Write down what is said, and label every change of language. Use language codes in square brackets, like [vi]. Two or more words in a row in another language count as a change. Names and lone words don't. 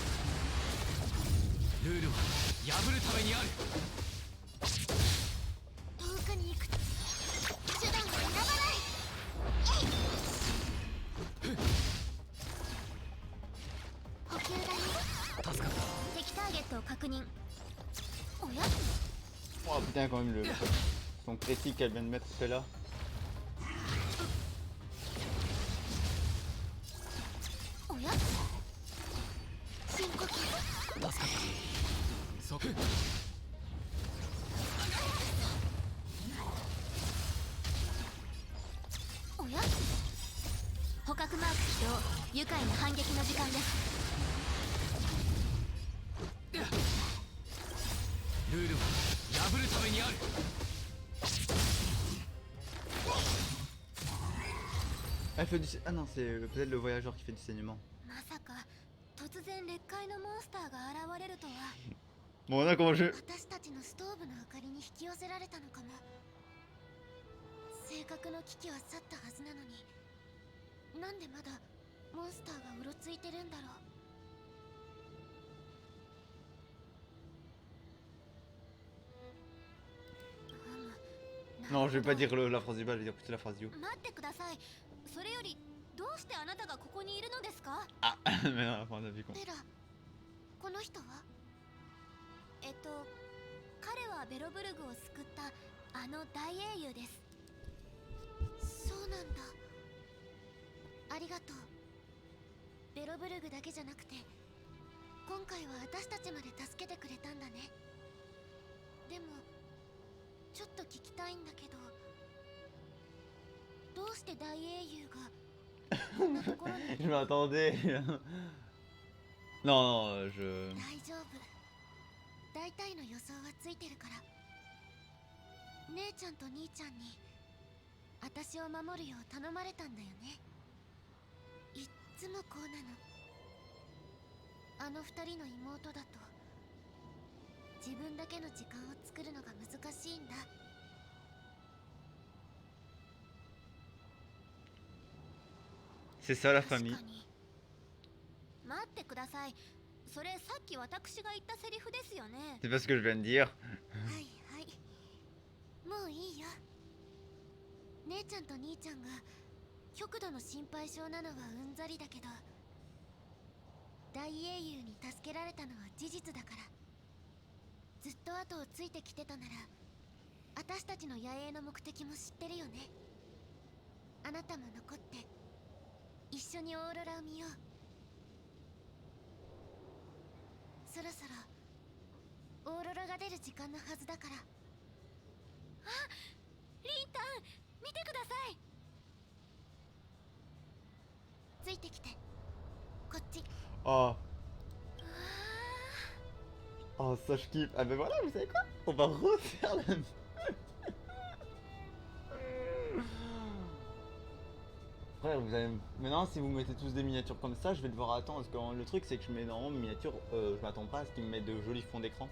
[ja] ルールは破るためにある。遠くに行く手段を選ばない。補給だね。助かった。敵ターゲットを確認。おや？ [fr] Oh putain, quand même, son critique qu'elle vient de mettre là. [ja] おや？深呼吸。助かった。即おや？捕獲マーク起動。愉快な反撃の時間です。ルールは破るためにある。 [fr] Elle fait du. Ah non, c'est peut-être le voyageur qui fait du saignement. [ja] まさか突然劣界のモンスターが現れるとは。 [fr] Bon, là, comment je. [ja] 私たちのストーブの明かりに引き寄せられたのかも。正確の危機は去ったはずなのに、なんでまだモンスターがうろついてるんだろう。 [fr] Non, je vais pas dire la phrase du bas, je vais dire plutôt la phrase du haut. [ja] 待ってください。それよりどうしてあなたがここにいるのですか？ [fr] Ah, mais non, on a vu con. [ja] ペラ、この人は？彼はベロブルグを救ったあの大英雄です。そうなんだ。ありがとう。ベロブルグだけじゃなくて、今回は私たちまで助けてくれたんだね。でもちょっと聞きたいんだけど、どうして大英雄がこんなところに [fr] Je m'attendais. Non, non, je... [ja] 大丈夫。大体の予想はついてるから。姉ちゃんと兄ちゃんに私を守るよう頼まれたんだよね。いっつもこうなの。あの二人の妹だと自分だけの時間を作るのが難しいんだ。 [fr] C'est ça la [ja] 確 [fr] famille. [ja] かに。待ってください。それさっき私が言ったセリフですよね。 [fr] C'est pas ce que je viens de dire. [ja] はいはい。もういいよ。姉ちゃんと兄ちゃんが極度の心配性なのはうんざりだけど、大英雄に助けられたのは事実だから。ずっと後をついてきてたなら、私たちの野営の目的も知ってるよね。あなたも残って一緒にオーロラを見よう。そろそろオーロラが出る時間のはずだから。あ、リンタン、見てください。ついてきて。こっち。 [fr] Oh. Oh, ça je kiffe. Ah ben voilà, vous savez quoi? On va refaire la... Frère, vous allez... Maintenant, si vous mettez tous des miniatures comme ça, je vais devoir attendre. Parce que le truc, c'est que je mets normalement mes miniatures, je m'attends pas à ce qu'ils me mettent de jolis fonds d'écran.